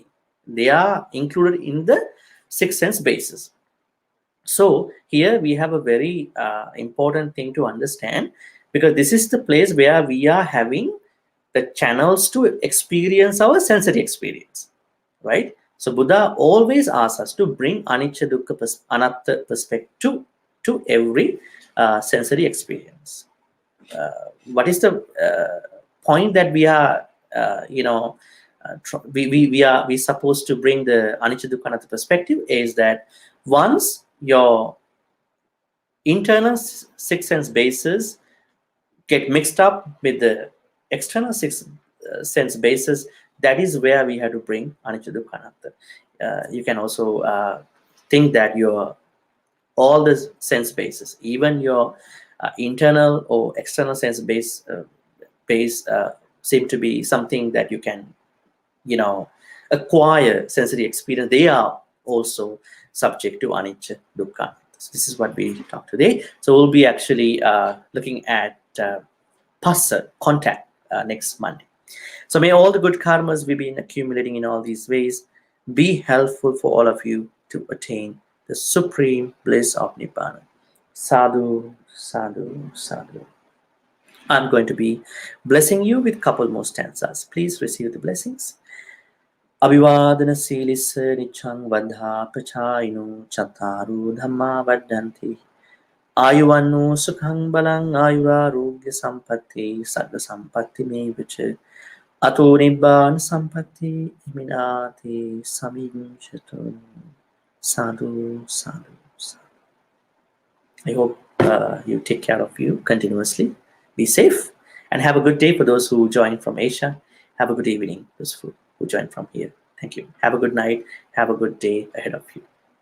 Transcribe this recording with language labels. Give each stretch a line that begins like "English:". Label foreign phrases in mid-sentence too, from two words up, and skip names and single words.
English: They are included in the 6 sense bases. So here we have a very important thing to understand, because this is the place where we are having the channels to experience our sensory experience, right? So Buddha always asks us to bring
Pali: anicca dukkha anatta
English: perspective to every sensory experience. What is the point that we are, we supposed to bring the
Pali: anicca dukkha anatta
English: perspective is that once your internal 6 sense bases get mixed up with the external 6 sense bases, that is where we have to bring
Pali: anicca dukkha anatta.
English: You can also think that all the sense bases, even your internal or external sense base seem to be something that you can, acquire sensory experience. They are also subject to
Pali: anicca dukkha.
English: So this is what we talk today. So we'll be actually looking at phassa, contact, next Monday. So may all the good karmas we've been accumulating in all these ways be helpful for all of you to attain the supreme bliss of Nibbana.
Pali: Sadhu, sadhu, sadhu.
English: I'm going to be blessing you with a couple more stanzas. Please receive the blessings.
Pali: Abhivadana silissa nichang vadha pachayino chataru dhamma vaddanti ayuvannu sukhang balang ayurarogya sampatti sagga sampatti mevacha ato nibbana sampatti iminati saminchatu. Sadhu, sadhu, sadhu.
English: I hope you take care of you continuously. Be safe and have a good day for those who join from Asia. Have a good evening, those who join from here. Thank you. Have a good night. Have a good day ahead of you.